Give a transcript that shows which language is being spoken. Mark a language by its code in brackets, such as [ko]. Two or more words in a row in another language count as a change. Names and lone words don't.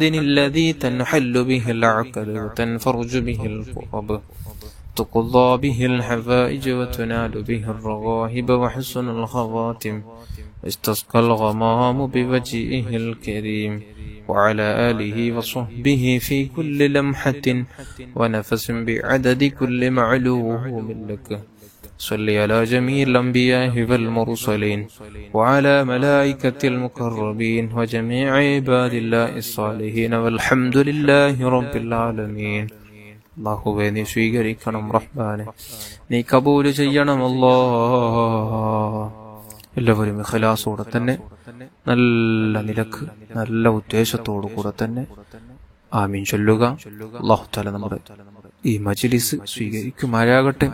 [ar] الذي تنحل به العقد وتنفرج به الكرب تقضى به الحوائج وتنال به الرغائب وحسن الخواتم واستسقى الغمام بوجهه الكريم وعلى آله وصحبه في كل لمحة ونفس بعدد كل معلوم لك. صل على جميع الأنبياء والمرسلين وعلى ملائكة المقربين وجميع عباد الله الصالحين والحمد لله رب العالمين. [ml] അല്ലാഹുവേ നീ സ്വീകരിക്കണം റഹ്മാനെ, നീ കബൂൽ ചെയ്യണം അല്ലാഹ്. എല്ലാവരും ഇഖ്ലാസോടെ തന്നെ നല്ല നിലക്ക് നല്ല ഉദ്ദേശത്തോടു കൂടെ തന്നെ ആമീൻ ചൊല്ലുക. അല്ലാഹു തആല നമ്മുടെ ഈ മജ്ലിസ് സ്വീകരിക്കുമാറാകട്ടെ.